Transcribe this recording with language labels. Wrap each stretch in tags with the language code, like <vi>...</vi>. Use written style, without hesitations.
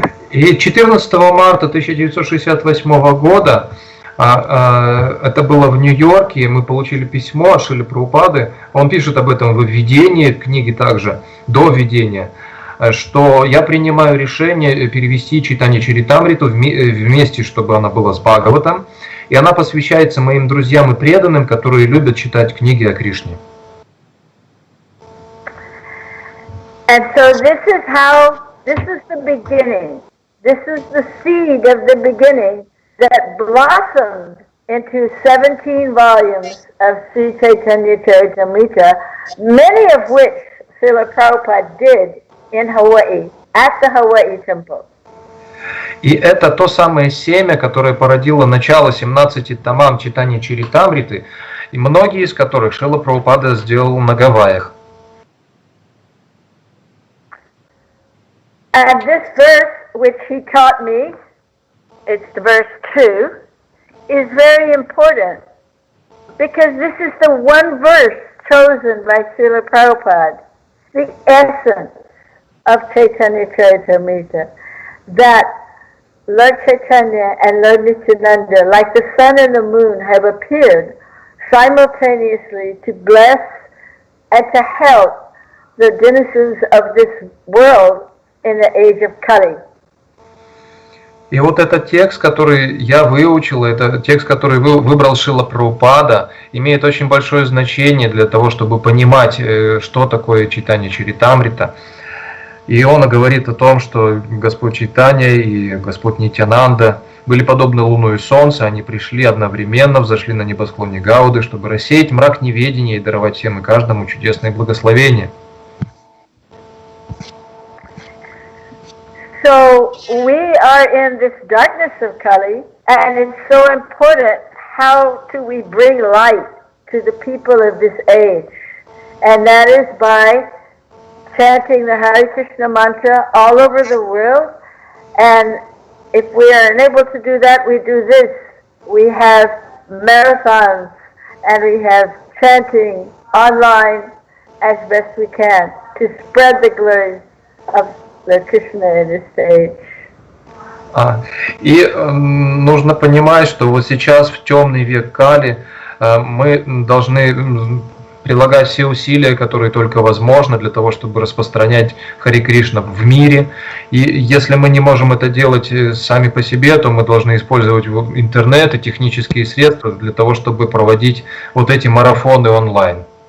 <ru>И 14 марта 1968 года, это было в Нью-Йорке, мы получили письмо от Шрилы Прабхупады, он пишет об этом в введении книги также, до введения, что я принимаю решение перевести Чайтанью Чаритамриту вместе, чтобы она была с Бхагаватом, и она посвящается моим друзьям и преданным, которые любят читать книги о Кришне.</ru> <en>And so this is the beginning. This is the seed of the beginning that blossomed into 17 volumes of Sri Chaitanya Charitamrita, many of which Srila Prabhupada did in Hawaii, at the Hawaii temple.</en> <ru>И это то самое семя, которое породило начало 17 томам Чайтаньи Чаритамриты, и многие из которых Шрила Прабхупада сделал на Гавайях.</ru> <en>And this verse, which he taught me, it's the verse 2, is very important, because this is the one verse chosen by Srila Prabhupada, the essence of Chaitanya Charitamrita, that Lord Chaitanya and Lord Nityananda, like the sun and the moon, have appeared simultaneously to bless and to help the denizens of this world in the age of Kali.</en> <ru>И вот этот текст, который я выучил, это текст, который выбрал Шрила Прабхупада, имеет очень большое значение для того, чтобы понимать, что такое Чайтанья Чаритамрита. И он говорит о том, что Господь Чайтанья и Господь Нитьянанда были подобны луну и солнцу, они пришли одновременно, взошли на небосклоне Гауды, чтобы рассеять мрак неведения и даровать всем и каждому чудесное благословение.</ru> <en>So we are in this darkness of Kali, and it's so important how do we bring light to the people of this age, and that is by chanting the Hare Krishna mantra all over the world. And if we are unable to do that, we do this. We have marathons and we have chanting online as best we can to spread the glory of the Krishna in this age.</en> <ru>И нужно понимать, что вот сейчас в темный век Кали мы должны прилагать все усилия, которые только возможно, для того, чтобы распространять Хари Кришна в мире. И если мы не можем это делать сами по себе, то мы должны использовать интернет и технические средства для того, чтобы проводить вот эти марафоны онлайн.</ru>